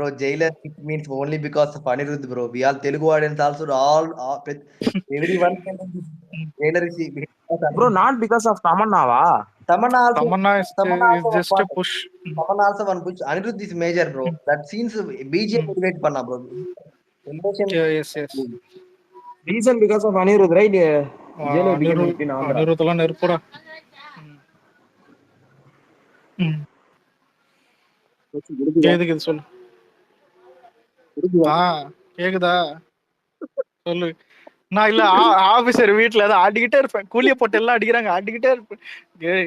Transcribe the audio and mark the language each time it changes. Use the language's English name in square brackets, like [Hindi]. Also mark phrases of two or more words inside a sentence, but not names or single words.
[English] Jailer it means only because of Anirudh, bro. We all Telugu audience also everyone can Jailer is bro not because of తమన్నావా? Tamanna Tamanna is also one just a part. push. Tamanna also one push. Anirudh is major, bro. That scenes BGM elevate panna, bro. Elevation. Yes. reason because of Anirudh right Jailer became hit in Andhra. [Tamil] அனிருத்தெல்லாம் நெருப்புடா. கேக்குது சொல்லு. கேக்குதா சொல்லு. நான் இல்ல ஆபீசர் வீட்டுல ஏதோ ஆடிக்கிட்டே இருப்பேன். கூலிய போட்டு எல்லாம் அடிக்கிறாங்க, ஆடிக்கிட்டே இருப்பேன்.